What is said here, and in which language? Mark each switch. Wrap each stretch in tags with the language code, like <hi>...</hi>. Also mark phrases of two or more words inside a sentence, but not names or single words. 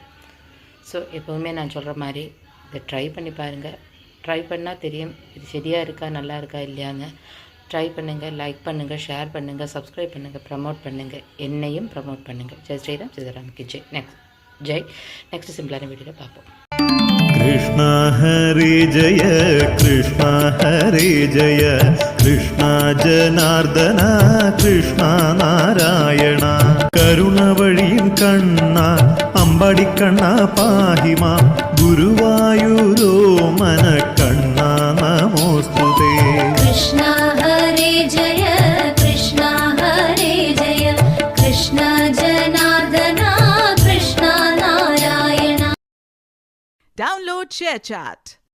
<ta>ஸோ எப்போவுமே நான் சொல்கிற மாதிரி இதை ட்ரை பண்ணி பாருங்கள். ட்ரை பண்ணால் தெரியும் இது சரியாக இருக்கா, நல்லா இருக்கா இல்லையாங்க. ட்ரை பண்ணுங்கள், லைக் பண்ணுங்கள், ஷேர் பண்ணுங்கள், சப்ஸ்கிரைப் பண்ணுங்கள், ப்ரமோட் பண்ணுங்கள், என்னையும் ப்ரமோட் பண்ணுங்கள். ஜெய் ஸ்ரீராம், சிதராமுக்கு ஜெய். நெக்ஸ்ட் சிம்பிளான வீடியோவில் பார்ப்போம்.</ta> <ml>കൃഷ്ണ ഹരേ ജയ, കൃഷ്ണ ഹരേ ജയ, കൃഷ്ണ ജനാർദന, കൃഷ്ണ നാരായണ, കരുണവളിയിൻ കണ്ണാ, അമ്പാടി കണ്ണാ പാഹിമാ, ഗുരുവായൂരോ മന കണ്ണാ നമോസ്തുതേ. കൃഷ്ണ ഹരേ ജയ, കൃഷ്ണ ഹരേ ജയ, കൃഷ്ണ ജനാർദന, കൃഷ്ണ നാരായണ.</ml> <en>Download ShareChat.</en>